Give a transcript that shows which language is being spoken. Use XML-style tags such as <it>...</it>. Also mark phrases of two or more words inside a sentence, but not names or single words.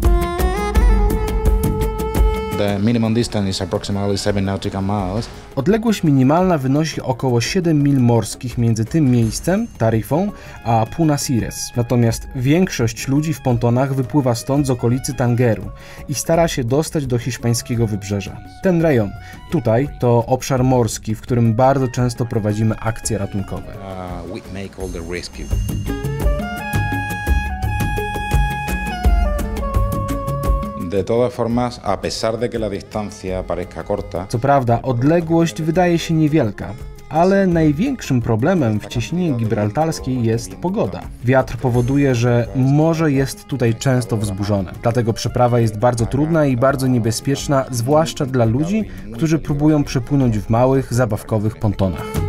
<pl>Odległość minimalna wynosi około 7 mil morskich między tym miejscem, Tarifą, a Punasires. Natomiast większość ludzi w pontonach wypływa stąd z okolicy Tangeru i stara się dostać do hiszpańskiego wybrzeża. Ten rejon, tutaj, to obszar morski, w którym bardzo często prowadzimy akcje ratunkowe.</pl> <es>De todas formas, a pesar de que la distancia parezca corta.</es> <pl>Co prawda, odległość wydaje się niewielka, ale największym problemem w cieśninie gibraltarskiej jest pogoda. Wiatr powoduje, że morze jest tutaj często wzburzone. Dlatego przeprawa jest bardzo trudna i bardzo niebezpieczna, zwłaszcza dla ludzi, którzy próbują przepłynąć w małych, zabawkowych pontonach.</pl>